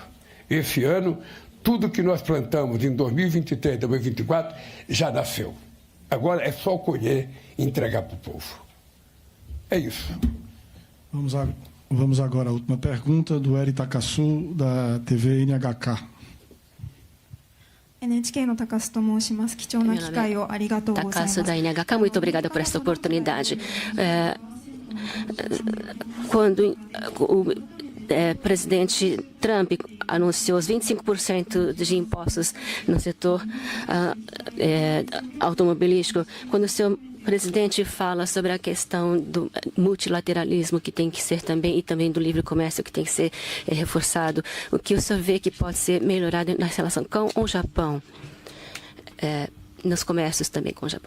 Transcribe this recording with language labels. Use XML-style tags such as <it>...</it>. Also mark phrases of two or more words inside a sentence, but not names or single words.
<pt>Esse ano, tudo que nós plantamos em 2023, 2024, já nasceu. Agora é só colher e entregar para o povo. É isso. Vamos agora à última pergunta do Eri Takasu, da TV NHK.</pt> <ja>NHK の高須と申します。貴重な機会をありがとうございます。</ja> <pt>Takasu da NHK, muito obrigada por esta oportunidade. Quando o presidente Trump anunciou os 25% de impostos no setor automobilístico, quando o seu presidente fala sobre a questão do multilateralismo que tem que ser também, e também do livre comércio que tem que ser reforçado, o que o senhor vê que pode ser melhorado na relação com o Japão, nos comércios também com o Japão?</pt>